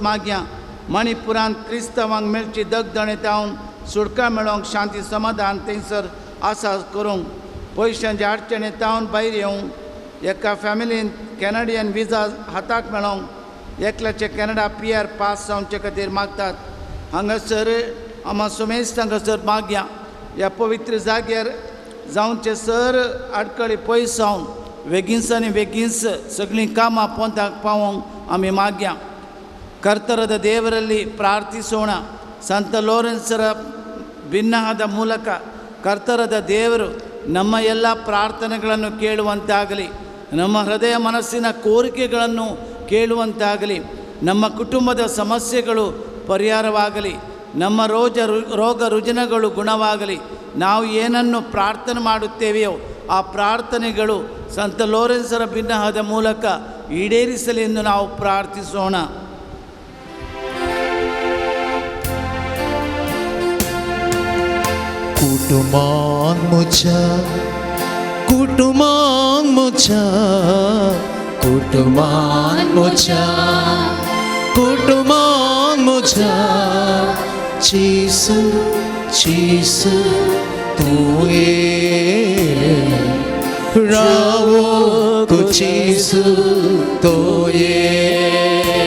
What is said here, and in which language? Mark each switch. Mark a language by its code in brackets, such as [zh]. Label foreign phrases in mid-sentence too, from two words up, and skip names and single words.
[kok] मागया मणिपुरांत क्रिस्तांवांक मेळची दगदणे तावन सुटका मेळोवंक शांती समाधान थंयसर आसा करूंक पयशांचे अडचणी तावन भायर येवंक एका फॅमिलीन [en] Canadian visa [kok] हाताक मेळोवंक एकल्याचे कॅनडा PR पास जावचे खातीर मागतात हांगासर आमा सुमेस्त हांगासर मागया ह्या पवित्र जाग्यार जावचे सर आडकळी पयस जावन बेगीनस आनी बेगीनस सगळीं कामां पोंताक पावोवंक आमी मागया [kn] ಕರ್ತರದ ದೇವರಲ್ಲಿ ಪ್ರಾರ್ಥಿಸೋಣ ಸಂತ ಲೋರೆನ್ಸರ ಭಿನ್ನವಾದ ಮೂಲಕ ಕರ್ತರದ ದೇವರು ನಮ್ಮ ಎಲ್ಲ ಪ್ರಾರ್ಥನೆಗಳನ್ನು ಕೇಳುವಂತಾಗಲಿ ನಮ್ಮ ಹೃದಯ ಮನಸ್ಸಿನ ಕೋರಿಕೆಗಳನ್ನು ಕೇಳುವಂತಾಗಲಿ ನಮ್ಮ ಕುಟುಂಬದ ಸಮಸ್ಯೆಗಳು ಪರಿಹಾರವಾಗಲಿ ನಮ್ಮ ರೋಗ ರುಜಿನಗಳು ಗುಣವಾಗಲಿ ನಾವು ಏನನ್ನು ಪ್ರಾರ್ಥನೆ ಮಾಡುತ್ತೇವೆಯೋ ಆ ಪ್ರಾರ್ಥನೆಗಳು ಸಂತ ಲೋರೆನ್ಸರ ಭಿನ್ನವಾದ ಮೂಲಕ ಈಡೇರಿಸಲಿ ಎಂದು ನಾವು ಪ್ರಾರ್ಥಿಸೋಣ [kok] कुटुंबांक म्हज्या कुटुंबांक म्हज्या कुटुंबांक म्हज्या कुटुंबांक म्हज्या जेसू जेसू तूं ये रावो जेसू तूं ये